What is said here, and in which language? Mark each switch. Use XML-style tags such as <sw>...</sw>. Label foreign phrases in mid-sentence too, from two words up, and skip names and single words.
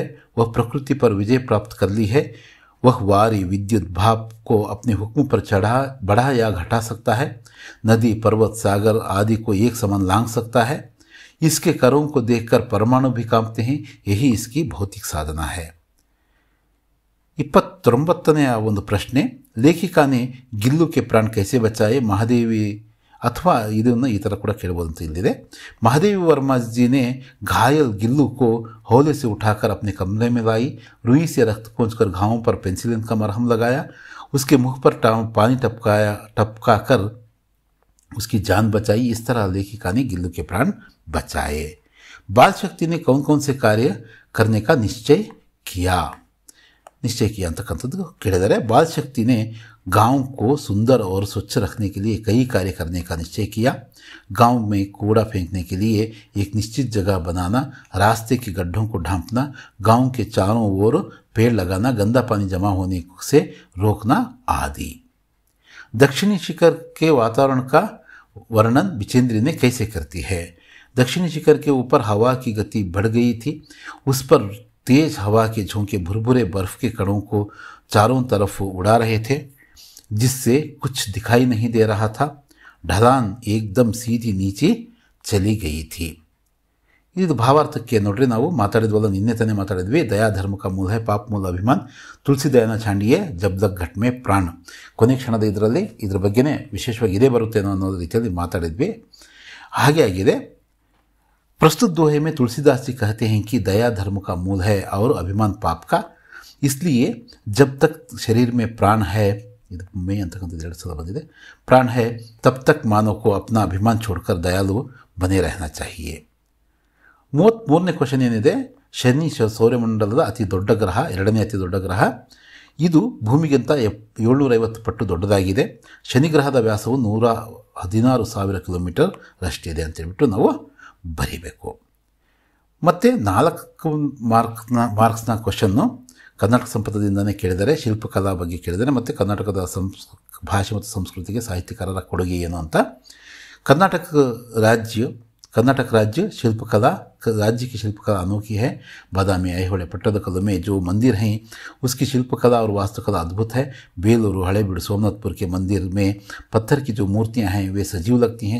<hi>वह प्रकृति पर विजय प्राप्त कर ली है. वह वारी विद्युत भाप को अपने हुक्म पर बढ़ा या घटा सकता है. नदी पर्वत सागर आदि को एक समान लांघ सकता है. इसके करों को देखकर परमाणु भी कांपते हैं. यही इसकी भौतिक साधना है.</hi> <kn>29ನೇ ಒಂದು ಪ್ರಶ್ನೆ,</kn> <hi>ಲೇಖिका ने गिल्लू के प्राण कैसे बचाए?</hi> <kn>महादेवी अथवा ಇದನ್ನು ಈ ಥರ ಕೂಡ ಕೇಳಬಹುದು ಅಂತ ಇಲ್ಲಿದೆ.</kn> <hi>महादेवी वर्मा जी ने घायल गिल्लू को हौले से उठाकर अपने कमरे में लाई. रुई से रक्त पोंछकर घावों पर पेंसिलिन का मरहम लगाया. उसके मुख पर पानी टपका कर उसकी जान बचाई. इस तरह लेखिका ने गिल्लू के प्राण बचाए. बाल शक्ति ने कौन कौन से कार्य करने का निश्चय किया? निश्चय किया</hi> <kn>ಅಂತಕ್ಕಂಥದ್ದು ಕೇಳಿದರೆ</kn> <hi>बाल शक्ति ने गांव को सुंदर और स्वच्छ रखने के लिए कई कार्य करने का निश्चय किया। गांव में कूड़ा फेंकने के लिए एक निश्चित जगह बनाना, रास्ते के गड्ढों को ढांपना, गांव के चारों ओर पेड़ लगाना, गंदा पानी जमा होने से रोकना आदि। दक्षिणी शिखर के वातावरण का वर्णन बिचेंद्री ने कैसे करती है। दक्षिणी शिखर के ऊपर हवा की गति बढ़ गई थी। उस पर तेज हवा के झोंके भुरभुरे बर्फ के कणों को चारों तरफ उड़ा रहे थे, जिससे कुछ दिखाई नहीं दे रहा था। ढलान एकदम सीधी नीचे चली गई थी।</hi> <kn>ಇದು ಭಾವಾರ್ಥಕ್ಕೆ ನೋಡ್ರಿ, ನಾವು ಮಾತಾಡಿದ್ವಲ್ಲ, ನಿನ್ನೆ ತಾನೇ ಮಾತಾಡಿದ್ವಿ.</kn> <hi>दया धर्म का मूल है, पाप मूल अभिमान, तुलसी दया न छांडिए जब तक घट में प्राण.</hi> <kn>ಕೊನೆ ಕ್ಷಣದ ಇದರಲ್ಲಿ ಇದ್ರ ಬಗ್ಗೆನೇ ವಿಶೇಷವಾಗಿ ಇದೇ ಬರುತ್ತೇನೋ ಅನ್ನೋ ರೀತಿಯಲ್ಲಿ ಮಾತಾಡಿದ್ವಿ. ಹಾಗೆ ಆಗಿದೆ.</kn> <hi>प्रस्तुत दोहे में तुलसीदास जी कहते हैं कि दया धर्म का मूल है और अभिमान पाप का, इसलिए जब तक शरीर में प्राण है, में</hi> <kn>ಅಂತಕ್ಕಂಥದ್ದು 2 ಸಲ ಬಂದಿದೆ,</kn> <hi>प्राण है तब तक मानव को अपना अभिमान छोड़कर दयालु बने रहना चाहिए।</hi> <kn>33ನೇ ಕ್ವೆಶ್ಚನ್ ಏನಿದೆ, ಶನಿ ಸೌರಮಂಡಲದ ಅತಿ ದೊಡ್ಡ ಗ್ರಹ, 2ನೇ ಅತಿ ದೊಡ್ಡ ಗ್ರಹ. ಇದು ಭೂಮಿಗಿಂತ 750 ಪಟ್ಟು ದೊಡ್ಡದಾಗಿದೆ. ಶನಿ ಗ್ರಹದ ವ್ಯಾಸವು 116,000 ಕಿಲೋಮೀಟರ್ ರಷ್ಟಿದೆ ಅಂತೇಳ್ಬಿಟ್ಟು ನಾವು ಬರೀಬೇಕು. ಮತ್ತು 4 ಮಾರ್ಕ್ಸ್ನ ಕ್ವಶನ್ನು ಕರ್ನಾಟಕ ಸಂಪದದಿಂದನೇ ಕೇಳಿದರೆ, ಶಿಲ್ಪಕಲಾ ಬಗ್ಗೆ ಕೇಳಿದರೆ, ಮತ್ತು ಕರ್ನಾಟಕದ ಭಾಷೆ ಮತ್ತು ಸಂಸ್ಕೃತಿಗೆ ಸಾಹಿತ್ಯಕಾರರ ಕೊಡುಗೆ ಏನು ಅಂತ.</kn> <hi>कर्नाटक राज्य शिल्पकला, राज्य की शिल्पकला अनोखी है। बादामी, ऐहोळे, पट्टदकल्लु में जो मंदिर हैं उसकी शिल्पकला और वास्तुकला अद्भुत है। बेलूरू, हड़ेबीಡು, सोमनाथपुर के मंदिर में पत्थर की जो मूर्तियां हैं वे सजीव लगती हैं।</hi>